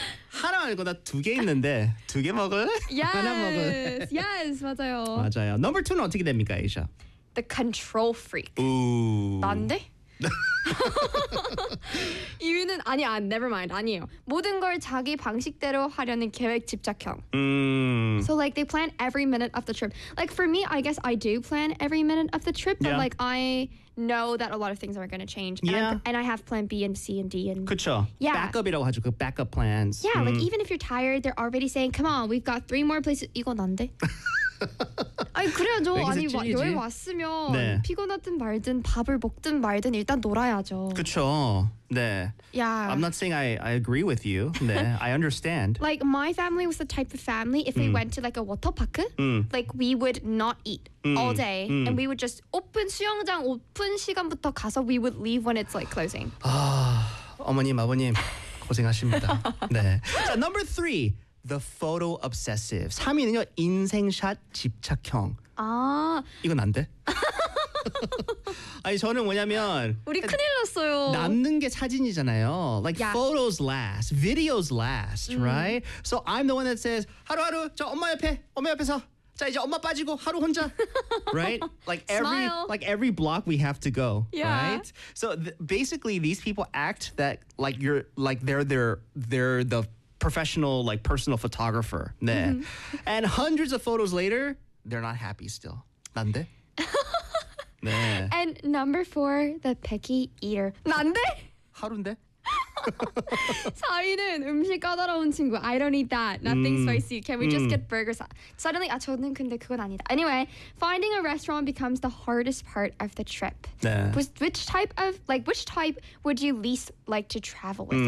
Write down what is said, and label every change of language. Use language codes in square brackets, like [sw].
[ko] 하나 말고나 두 개 있는데 두 개 먹을? [en] Yes. [ko] 하나 먹을. [en] Yes, [ko] 맞아요. 맞아요. Number 2는 어떻게 됩니까, 에이샤? [en] The control freak. [ko] 오. 난데? 이유는 아니야. [en] Never mind. [ko] 아니에요. 모든 걸 자기 방식대로 하려는 계획 집착형. [en] So like they plan every minute of the trip. Like for me, I guess I do plan every minute of the trip, but like I know that a lot of things aren't going to change. Yeah. And I have plan B and C and D. And [ko] 그쵸. [en] Yeah. [ko] Backup이라고 하죠. 그 backup plans. [en] Yeah. Like even if you're tired, they're already saying, come on, we've got 3 more places. [ko] 이거 난데? 아니 그래야죠. 아니 여행 왔으면 네. 피곤하든 말든 밥을 먹든 말든 일단 놀아야죠. 그쵸. 네. [en] Yeah. I'm not saying I agree with you. 네. I understand. Like my family was the type of family if we went to like a water park, like we would not eat all day, and we would just [ko] 오픈 수영장 오픈 시간부터 가서 [en] we would leave when it's like closing. [ko] 아 어머님 아버님 고생하십니다. [en] 네. 자 number 3. The photo obsessive. [ko] 3위는요, 인생샷 집착형. 아. 이건 안 돼? 아니, 저는 뭐냐면. 우리 큰일 났어요. 남는 게 사진이잖아요. Like, [en] yeah. photos last, videos last, right? So, I'm the one that says, [ko] 하루하루, 저 엄마 옆에, 엄마 옆에서. 자, 이제 엄마 빠지고 하루 혼자. [en] Right? Like every Smile. Like every block we have to go, yeah. right? So, basically, these people act that, like, you're, like, they're the professional, like personal photographer. [ko] 네. [en] And hundreds of photos later, they're not happy still. [ko] 난데? 네. [en] And number 4, the picky eater. [ko] 난데? 하루인데? 4위는 음식 까다로운 친구. [en] I don't eat that. Nothing spicy. Can we just get burgers? Suddenly, [ko] 아 저는 근데 그건 아니다. [en] Anyway, finding a restaurant becomes the hardest part of the trip. [ko] 네. [en] Which type of, like, which type would you least like to travel with?